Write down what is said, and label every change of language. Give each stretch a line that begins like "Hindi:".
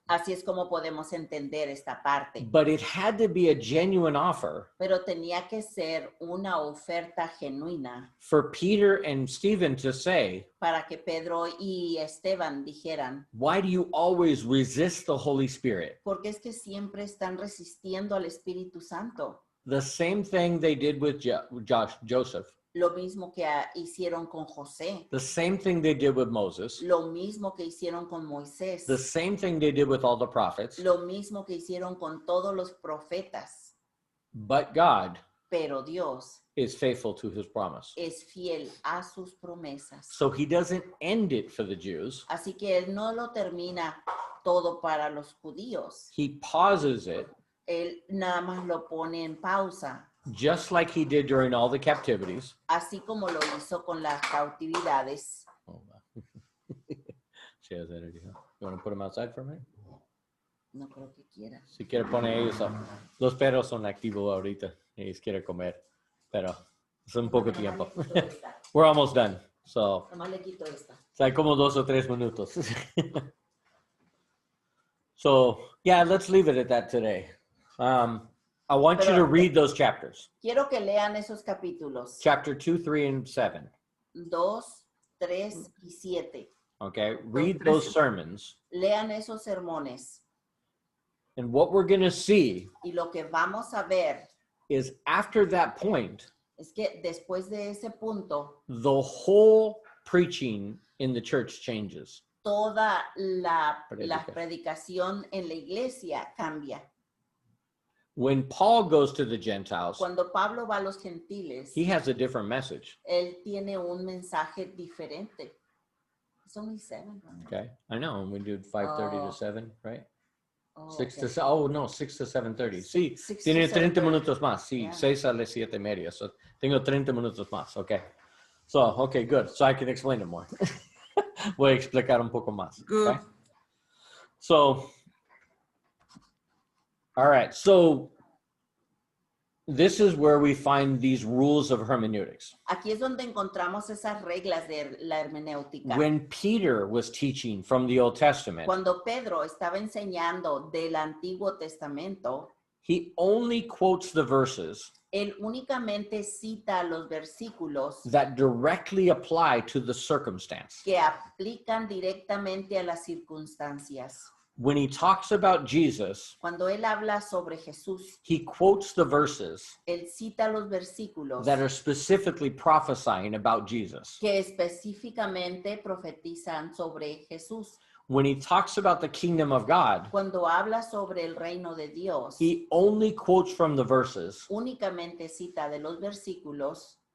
Spanish: Así es como podemos entender esta parte.
English: But it had to be a genuine offer
Spanish: Pero tenía que ser una oferta genuina
English: for Peter and Stephen to say,
Spanish: para que Pedro y Esteban dijeran,
English: why do you always resist the Holy Spirit?
Spanish: porque es que siempre están resistiendo al Espíritu Santo.
English: The same thing they did with Joseph.
Spanish: Lo mismo que hicieron con José,
English: The same thing they did with Moses.
Spanish: lo mismo que hicieron con Moisés,
English: The same thing they did with all the prophets.
Spanish: lo mismo que hicieron con todos los profetas.
English: But God
Spanish: Pero Dios
English: is faithful to his promise.
Spanish: es fiel a sus promesas.
English: So he doesn't end it for the Jews.
Spanish: Así que Él no lo termina todo para los judíos.
English: He pauses it
Spanish: Él nada más lo pone en pausa,
English: just like he did during all the captivities.
Spanish: así como lo hizo con las cautividades.
English: Oh, wow. She has energy, huh? You want to put them outside for a minute?
Spanish: No creo que quiera. Si quiere poner ellos, los perros son activos ahorita. Ellos quieren comer, pero es un poco tiempo. Nomás le quito esta.
English: We're almost done. So,
Spanish: Nomás le quito esta. hay como 2 o 3 minutos.
English: So, yeah, let's leave it at that today. I want you to read those chapters.
Spanish: Quiero que lean esos capítulos
English: Chapter 2, 3, and 7.
Spanish: 2, 3 y 7.
English: Okay, read those sermons.
Spanish: Lean esos sermones.
English: And what we're going to see
Spanish: Y lo que vamos a ver
English: is after that point,
Spanish: es que después de ese punto,
English: the whole preaching in the church changes.
Spanish: toda la Predica. predicación en la iglesia cambia.
English: When Paul goes to the Gentiles,
Spanish: Cuando Pablo va a los gentiles,
English: he has a different message.
Spanish: él tiene un mensaje diferente.
English: It's only 7, right? Okay, I know. And we do 5:30 Oh. to 7, right? Oh, 6 okay. to oh no, 6 to 7:30. Sí, 6 to
Spanish: tiene 30
English: 7:30.
Spanish: minutos más. Sí,
English: Yeah.
Spanish: 6 a las 7:30.
English: So
Spanish: tengo 30 minutos más.
English: Okay. So, okay, good. So I can explain it more.
Spanish: Voy a explicar un poco más.
English: Good. Okay? So, all right. So this is where we find these rules of hermeneutics.
Spanish: Aquí es donde encontramos esas reglas de la hermenéutica.
English: When Peter was teaching from the Old Testament,
Spanish: Cuando Pedro estaba enseñando del Antiguo Testamento,
English: he only quotes the verses
Spanish: él únicamente cita los versículos
English: that directly apply to the circumstance.
Spanish: que aplican directamente a las circunstancias.
English: When he talks about Jesus,
Spanish: Cuando él habla sobre Jesús,
English: he quotes the verses
Spanish: él cita los versículos
English: that are specifically prophesying about Jesus.
Spanish: que específicamente profetizan sobre Jesús.
English: When he talks about the kingdom of God,
Spanish: Cuando habla sobre el reino de Dios,
English: he only quotes from the verses
Spanish: únicamente cita de los versículos